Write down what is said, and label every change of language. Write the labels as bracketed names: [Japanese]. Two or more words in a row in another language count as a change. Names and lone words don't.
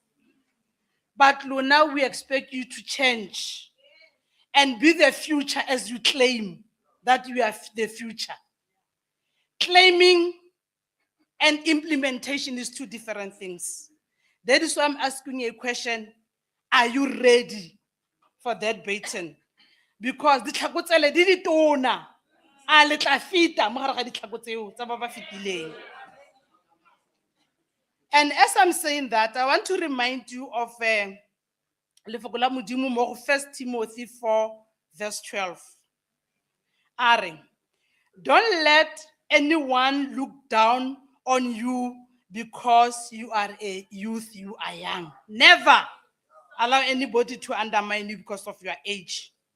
[English] But now we expect you to change and be the future as you claim that you are the future. Claiming and implementation is two different things. That is why I'm asking you a question. Are you ready for that baton? Because the [Tswana] tlhako tsele di ditona a le tla fita mo gare ga ditlhako tseo tsa ba ba fetileng. [English] And as I'm saying that, I want to remind you of [Tswana] lefoko la Modimo mo go [English] 1 Timothy 4 verse 12. Are, don't let anyone look down on you because you are a youth, you are young. Never allow anybody to undermine you because of your age.